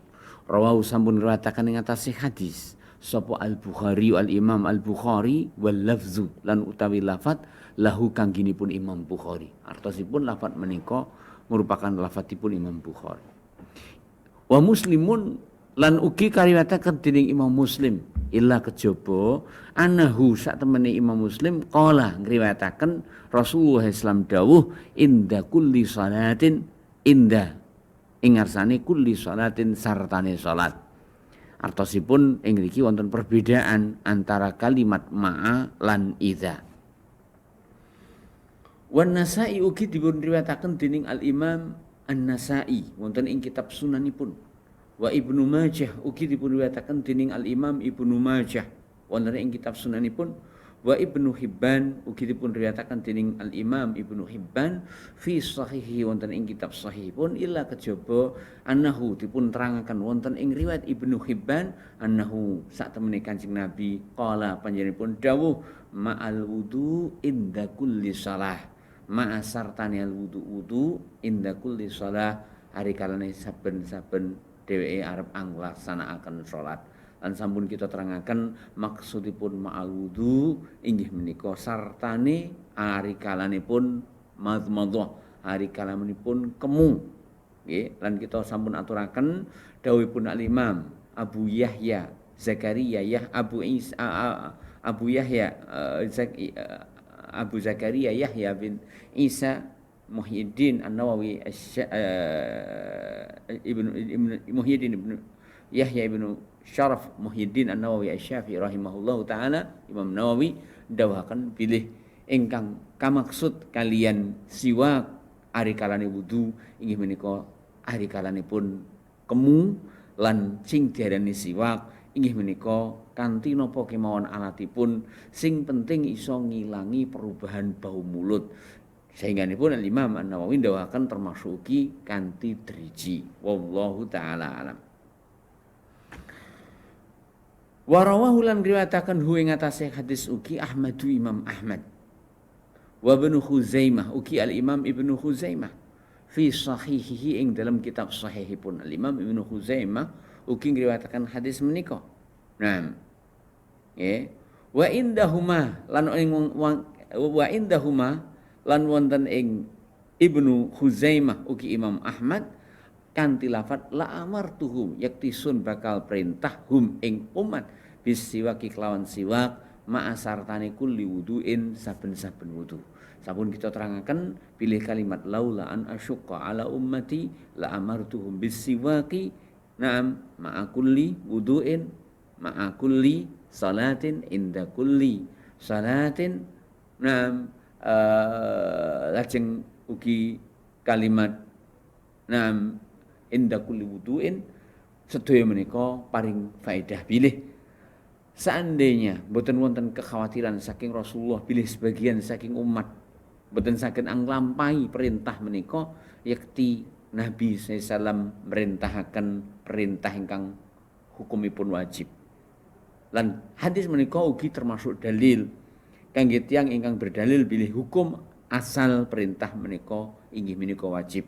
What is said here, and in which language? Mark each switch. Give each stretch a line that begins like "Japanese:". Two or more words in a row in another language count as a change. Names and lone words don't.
Javanese: Rawahu sampun riwayataken ing atase hadis sapa Al-Bukhari Al-Imam Al-Bukhari
Arabic: واللفظ
Javanese: lan utawi lafat lahu kangginipun Imam Bukhari. Artosipun lafat menika merupakan lafadzipun Imam Bukhari.
Arabic: ومسلم
Javanese: lan ugi kariwayataken dening Imam Muslim illa kejaba anahu sak temene Imam Muslim qala ngriwayataken Rasulullah sallallahu dawuh
Arabic: عند كل صلاة
Javanese: inda ing ngarsane
Arabic: كل صلاة
Javanese: sartane salat. Artosipun ing mriki wonten perbedaan antara kalimat ma'a lan idza. Wan Nasa'i ugi dipun riwayataken dening Al-Imam An-Nasa'i wonten ing kitab sunanipun. Wa Ibnu Majah ugi dipun riwayataken dening Al-Imam Ibnu Majah wonten ing kitab sunanipun. Wa Ibnu Hibban ugi dipun riwayataken dening Al-Imam Ibnu Hibban
Arabic: في صحيحه
Javanese: wonten ing kitab sahihipun illa kejaba annahu dipun terangaken wonten ing riwayat Ibnu Hibban annahu sak temene Kanjeng Nabi qala panjenenganipun dawuh
Arabic: مع الوضوء عند كل صلاة.
Javanese: Ma'asartani
Arabic: الوضوء عند كل صلاة
Javanese: hari kalane saben-saben dheweke arep nglaksanakaken salat. Lan sampun kita terangaken maksudipun
Arabic: مع الوضوء
Javanese: inggih menika sartane hari kalanipun madmadhah, hari kalanipun kemu. Nggih, lan kita sampun aturaken dawuhipun Al-Imam Abu Yahya Zakaria Abu Zakaria Yahya bin Isa Muhyiddin An-Nawawi Muhyiddin ibnu Yahya ibnu Syaraf Muhyiddin An-Nawawi Asy-Syafi'i
Arabic: رحمه الله تعالى
Javanese: Imam Nawawi dawuhaken bilih ingkang kamaksud kalian siwak ari kalane wudu inggih menika ari kalanipun kemu lan sing diarani siwak inggih menika kanthi napa kemawon alatipun sing penting iso ngilangi
Indonesian: perubahan bau mulut. Sehingga ini pun
Javanese: Imam An-Nawawi ndawakan termasuk ugi kanthi driji.
Arabic: والله تعالى أعلم.
Javanese: Warawahu lan riwayataken hu ing atase hadis ugi Ahmadu Imam Ahmad. Wa Ibnu Khuzaimah ugi Al-Imam Ibnu Khuzaimah
Arabic: في صحيحه
Javanese: ing dalam kitab sahihipun Al-Imam Ibnu Khuzaimah ugi ngriwayataken hadis menika. Nah, nggih.
Arabic: وعندهما
Javanese: lan wonten ing Ibnu Khuzaimah ugi Imam Ahmad kanthi lafat
Arabic: لأمرتهم
Javanese: yaktisun bakal perintah hum ing umat bisiwaki kelawan siwak ma'asartani
Arabic: كل وضوء
Javanese: saben-saben wudu. Sampun kita terangaken pilih kalimat
Arabic: لولا أن أشق على أمتي لأمرتهم بالسواك نعم مع كل وضوء مع كل صلاة عند كل صلاة نعم
Javanese: lajeng ugi kalimat
Arabic: نعم عند كل وضوء
Javanese: sedaya menika paring faedah bilih seandainya mboten wonten kekhawatiran saking Rasulullah bilih sebagian saking umat mboten saged anglampahi perintah menika yakti Nabi sallallahu merintahaken perintah ingkang hukumipun wajib lan hadis menika ugi termasuk dalil kangge tiyang ingkang berdalil bilih hukum asal perintah menika inggih menika wajib.